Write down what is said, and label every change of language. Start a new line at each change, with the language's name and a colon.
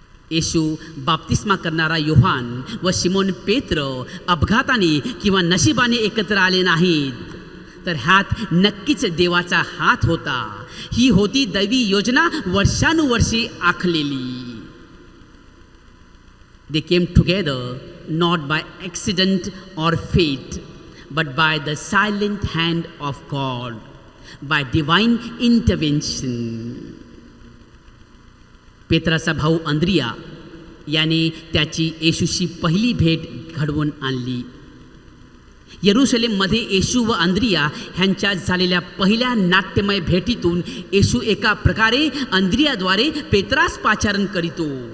Marathi: येशू बाप्तिस्मा करणारा योहान व शिमोन पेत्र अपघाताने किंवा नशिबाने एकत्र आले नाहीत, तर ह्यात नक्कीच देवाचा हात होता. ही होती दैवी योजना वर्षानुवर्षे आखलेली.
English: They came together not by accident or fate, but by the silent hand of God, by divine intervention.
Marathi: पेत्राचा भाऊ अंद्रिया याने त्याची येशूशी पहिली भेट घडवून आणली. यरूशलेममध्ये येशू व अंद्रिया ह्यांच्यात झालेल्या पहिल्या नाट्यमय भेटीतून येशू एका प्रकारे अंद्रियाद्वारे पेत्रास पाचारण करीतो.